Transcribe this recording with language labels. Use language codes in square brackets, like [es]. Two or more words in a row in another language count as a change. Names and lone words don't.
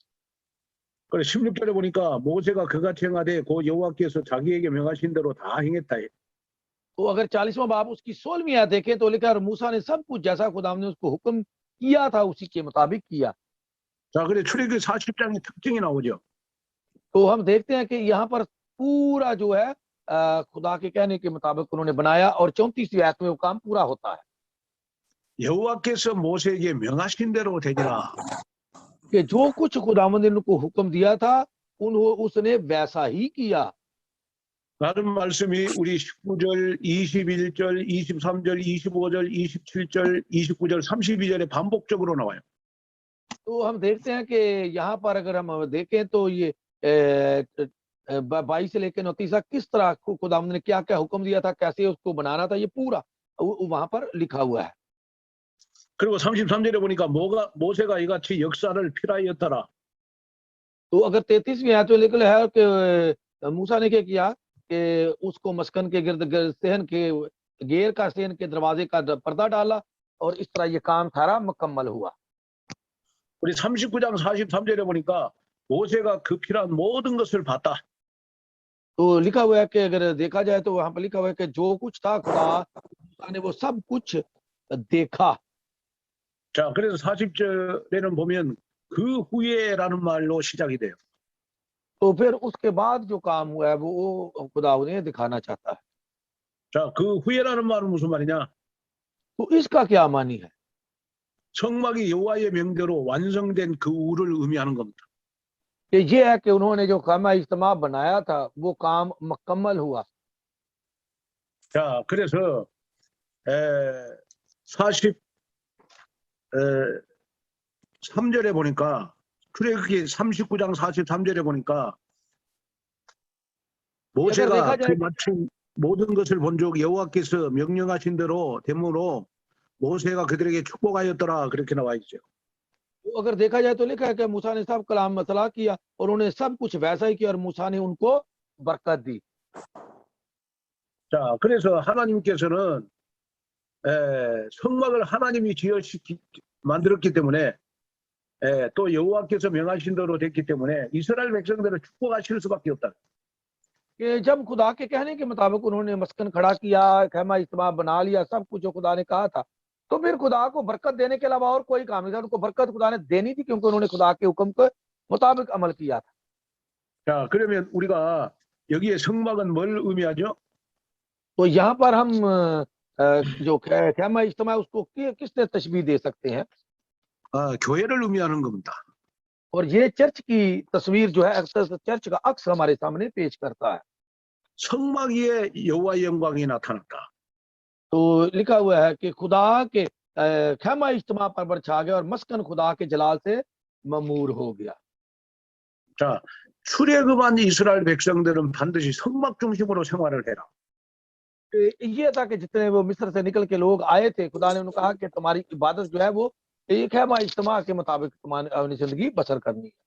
[ko] 그래 16절에 보니까 모세가 그같이 행하되 그 여호와께서 자기에게 명하신 대로 다 행했다. [ur] تو اگر 40واں باب اس کی 16ویں آیت دیکھیں تو لکھا ہے موسیٰ نے سب کچھ جیسا خداوند نے اس کو حکم کیا تھا اسی کے مطابق کیا. [ko] 자, 그래 출애굽기 40장의 특징이 나오죠. [ur] تو ہم دیکھتے ہیں کہ یہاں پر پورا جو ہے خدا کے کہنے کے مطابق انہوں نے بنایا اور 34ویں آیت میں وہ کام پورا ہوتا ہے. [ko] 여호와께서 모세에게 명하신 대로 되리라. [ur] کہ جو کچھ خداوند نے ان کو حکم دیا تھا اس نے ویسا ہی کیا. [ko] 다른 말씀이 우리 19절, 21절, 23절, 25절, 27절, 29절, 32절에 반복적으로 나와요. [ur] تو ہم دیکھتے ہیں کہ یہاں پر اگر ہم دیکھیں تو یہ 22 سے لے کر 29 تک کس طرح خداوند نے کیا کیا حکم دیا تھا، کیسے اس کو بنانا تھا، یہ پورا وہاں پر لکھا ہوا ہے. [ko] 그리고 33절에 보니까 모세가 이같이 역사를 필하였더라. [ur] تو اگر 33ویں آیت میں لکھا ہے کہ موسیٰ نے کیا کیا کہ اس کو مسکن کے گرد صحن کے گیر کا صحن کے دروازے کا پردہ ڈالا اور اس طرح یہ کام سارا مکمل ہوا. [ko] 우리 39장 43절에 보니까 모세가 그 필요한 모든 것을 봤다. [ur] تو لکھا ہوا ہے کہ اگر دیکھا جائے تو وہاں پر لکھا ہوا ہے کہ جو کچھ تھا خدا نے وہ سب کچھ دیکھا. [ko] 자, 그래서 40절에는 보면 그 후에라는 말로 시작이 돼요. [ur] تو پھر اس کے بعد جو کام ہوا ہے وہ خدا انہیں دکھانا چاہتا ہے. [ko] 자, 그 후에라는 말은 무슨 말이냐? [ur] تو اس کا کیا معنی ہے? [ko] 성막이 여호와의 명대로 완성된 그 후를 의미하는 겁니다. [ur] کہ یہ ہے کہ انہوں نے جو خیمہ اجتماع بنایا تھا وہ کام مکمل ہوا. [ko] 자, 그래서 43절에 보니까 출애굽기 39장 43절에 보니까 [ur] देखा [ko] 모세가 [ur] जाए [ko] 마침 모든 것을 본 적 여호와께서 명령하신 대로 되므로 모세가 그들에게 축복하였더라 그렇게 나와 있죠. [ur] تو اگر دیکھا جائے تو لکھا ہے کہ موسیٰ نے سب کلام مسئلہ کیا اور انہوں نے سب کچھ ویسا ہی کیا اور موسیٰ نے ان کو برکت دی. [ko] 자, 그래서 하나님께서는 성막을 하나님이 만들었기 때문에 또 여호와께서 명하신 대로 됐기 때문에 이스라엘 백성들을 축복하실 수밖에 없다. [ur] کہ جب خدا کے کہنے کے مطابق انہوں نے مسکن کھڑا کیا، خیمہ اجتماع بنا لیا، سب کچھ جو خدا نے کہا تھا، تو پھر خدا کو برکت دینے کے علاوہ اور کوئی کام نہیں تھا. ان کو برکت خدا نے دینی تھی کیونکہ انہوں نے خدا کے حکم کے مطابق عمل کیا تھا. [ko] 자, 그러면 우리가 여기에 성막은 뭘 의미하죠? [ur] تو یہاں پر ہم جو خیمہ اجتماع اس کو کس نے تشبیہ دے سکتے ہیں? [ko] 교회를 의미하는 겁니다. [ur] اور یہ چرچ کی تصویر جو ہے اکثر چرچ کا عکس ہمارے سامنے پیش کرتا ہے. [ko] 성막 위에 여호와의 영광이 나타났다. [ur] تو لکھا ہوا ہے کہ خدا کے خیمہ اجتماع پر چھا گیا اور مسکن خدا کے جلال سے معمور ہو گیا. [ko] 자, 출애굽한 이스라엘 백성들은 반드시 성막 중심으로 생활을 해라. [ur] یہ تھا کہ جتنے وہ مصر سے نکل کے لوگ آئے تھے، خدا نے انہیں کہا کہ تمہاری عبادت جو ہے وہ ایک خیمہ اجتماع کے مطابق تمہاری اپنی زندگی بسر کرنی ہے.